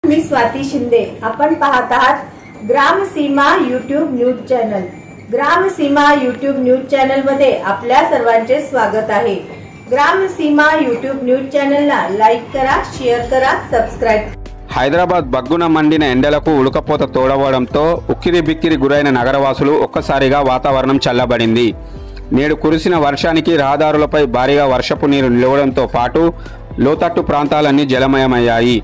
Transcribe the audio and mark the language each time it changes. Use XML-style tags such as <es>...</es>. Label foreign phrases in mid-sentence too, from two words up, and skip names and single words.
<mr>स्वाती शिंदे। आपण पाहत आहात ग्राम सीमा यूट्यूब न्यूज चॅनल। ग्राम सीमा यूट्यूब न्यूज चॅनल मध्ये आपल्या सर्वांचे स्वागत आहे। ग्राम सीमा यूट्यूब न्यूज चॅनलला लाईक करा, शेअर करा, సబ్స్క్రైబ్।</mr> <te>హైదరాబాద్ బగ్గున మండిన ఎండలకు ఉడకపోత తోడవడంతో ఉక్కిరి బిక్కిరి గురైన నగరవాసులు ఒక్కసారిగా వాతావరణం చల్లబడింది। నేడు కురిసిన వర్షానికి రహదారులపై భారీగా వర్షపు నీరు నిలవడంతో పాటు లోతట్టు ప్రాంతాలన్నీ జలమయమయ్యాయి।</te>